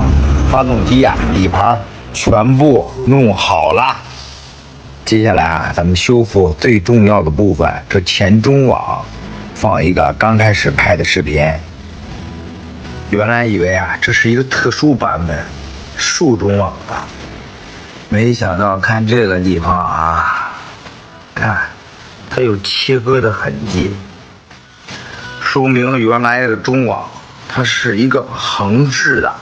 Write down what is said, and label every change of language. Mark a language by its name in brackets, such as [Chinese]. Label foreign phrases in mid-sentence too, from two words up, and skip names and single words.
[Chinese] 發動機啊，底盤全部弄好了。接下來啊，咱們修復最重要的部分，這前中網放一個剛開始拍的視頻。原來以為啊，這是一個特殊版本，竖中網的，沒想到看這個地方啊，看它有切割的痕跡。說明原來的中網它是一個橫置的。